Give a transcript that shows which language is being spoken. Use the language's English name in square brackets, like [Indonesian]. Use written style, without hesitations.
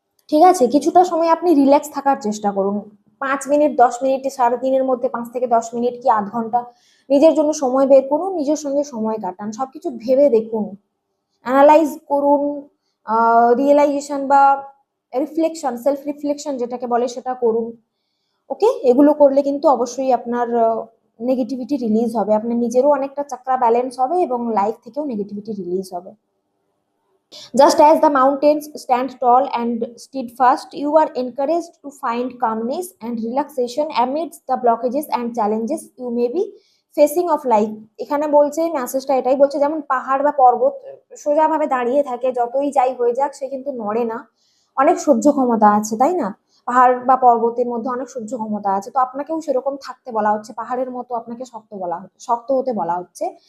[Bangla] ঠিক আছে, কিছুটা সময় আপনি রিল্যাক্স থাকার চেষ্টা করুন। 5 মিনিট, 10 মিনিট, সারাদিনের মধ্যে 5 থেকে 10 মিনিট কি আধ ঘন্টা নিজের জন্য সময় বের করুন, নিজের সঙ্গে সময় কাটান, সবকিছু ভেবে দেখুন, অ্যানালাইজ করুন, রিয়েলাইজেশন বা রিফ্লেকশন, সেলফ রিফ্লেকশন যেটাকে বলে, সেটা করুন। ওকে, এগুলো করলে কিন্তু অবশ্যই আপনার নেগেটিভিটি রিলিজ হবে, আপনার নিজেরও অনেকটা চাকরা ব্যালেন্স হবে, এবং লাইফ থেকেও নেগেটিভিটি রিলিজ হবে। [English] Just as the mountains stand tall and steadfast, you are encouraged to find calmness and relaxation amidst the blockages and challenges you may be facing of life. [Bangla] এখানে বলছে, মেসেজটা এটাই বলছে, যেমন পাহাড় বা পর্বত সোজাভাবে দাঁড়িয়ে থাকে, যতই যাই হয়ে যাক সে কিন্তু নড়ে না, অনেক সহ্য ক্ষমতা আছে, তাই না? পাহাড় বা পর্বতের মধ্যে অনেক সহ্য ক্ষমতা আছে, তো আপনাকেও সেরকম থাকতে বলা হচ্ছে, পাহাড়ের মতো আপনাকে শক্ত বলা হচ্ছে, শক্ত হতে বলা হচ্ছে।